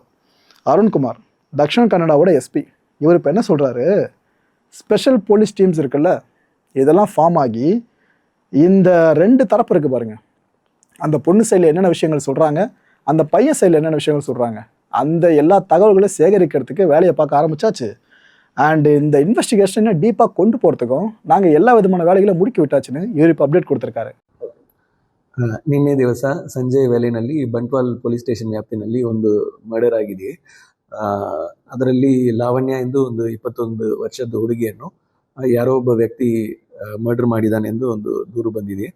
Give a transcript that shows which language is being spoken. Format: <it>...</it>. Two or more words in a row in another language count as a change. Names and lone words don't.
<ta>அருண்குமார் தக்ஷிண கன்னடாவோட எஸ்பி, இவர் இப்போ என்ன சொல்கிறாரு,</ta> <en>special police teams</en> <ta>இருக்குல்ல, இதெல்லாம் ஃபார்ம் ஆகி இந்த 2 தரப்பு இருக்குது பாருங்கள், அந்த பொண்ணு சைடில் என்னென்ன விஷயங்கள் சொல்கிறாங்க, அந்த பையன் சைடில் என்னென்ன விஷயங்கள் சொல்கிறாங்க, அந்த எல்லா தகவல்களையும் சேகரிக்கிறதுக்கு வேலையை பார்க்க ஆரம்பித்தாச்சு. அண்டு இந்த இன்வெஸ்டிகேஷனை டீப்பாக கொண்டு போகிறதுக்கும் நாங்கள் எல்லா விதமான வேலைகளும் ಮುಡುಕಿ விட்டாச்சுன்னு இவர் இப்போ</ta> <kn>ಅಪ್ಡೇಟ್ ಕೊಡ್ತಿರ್ತಾರೆ. ನಿನ್ನೆ ದಿವಸ ಸಂಜೆ ವೇಳೆಯಲ್ಲಿ ಬಂಟ್ವಾಲ್</kn> <en>police station</en> <kn>ವ್ಯಾಪ್ತಿನಲ್ಲಿ ಒಂದು ಮರ್ಡರ್ ಆಗಿದೆ. ಅದರಲ್ಲಿ ಲಾವಣ್ಯ ಎಂದು ಒಂದು 21 ವರ್ಷದ ಹುಡುಗಿಯನ್ನು ಯಾರೋ ಒಬ್ಬ ವ್ಯಕ್ತಿ ಮರ್ಡರ್ ಮಾಡಿದ್ದಾನೆಂದು ಒಂದು ದೂರು ಬಂದಿದೆ.</kn>